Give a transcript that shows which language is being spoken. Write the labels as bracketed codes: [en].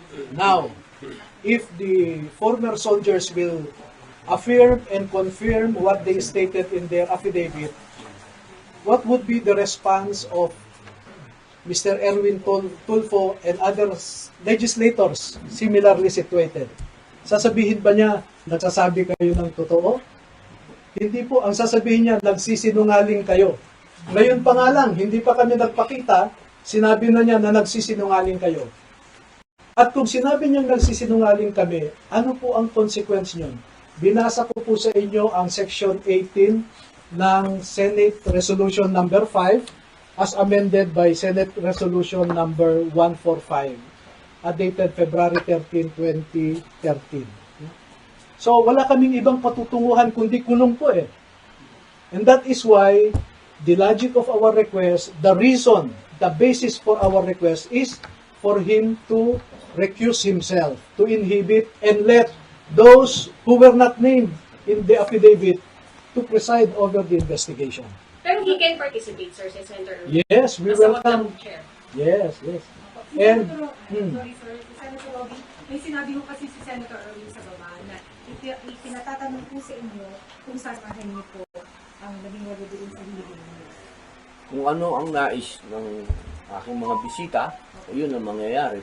[en] Now, if the former soldiers will affirm and confirm what they stated in their affidavit, what would be the response of Mr. Erwin Tulfo and other legislators similarly situated? [tl] Sasabihin ba niya, nagsasabi kayo ng totoo? Hindi po. Ang sasabihin niya, nagsisinungaling kayo. Ngayon pa nga lang, hindi pa kami nagpakita, sinabi na niya na nagsisinungaling kayo. At kung sinabi niyang nagsisinungaling kami, ano po ang consequence niyon? Binasa ko po sa inyo ang Section 18 ng Senate Resolution number 5 as amended by Senate Resolution number 145 dated February 13, 2013. So wala kaming ibang patutunguhan kundi kulong po eh. [en] And that is why the logic of our request, the reason, the basis for our request is for him to recuse himself, to inhibit and let those who were not named in the affidavit to preside over the investigation. Pero he can participate, sir, si Senator Erwin. Yes, we As a welcome. WhatsApp chair. Yes, yes. And, [tl] Sorry sir, Senator Robby, may sinabi mo kasi si Senator Erwin sa baba na pinatatanong po sa inyo kung saan niyo po ang naging walo doon sa hearing niyo. Kung ano ang nais ng aking mga bisita, yun ang mangyayari.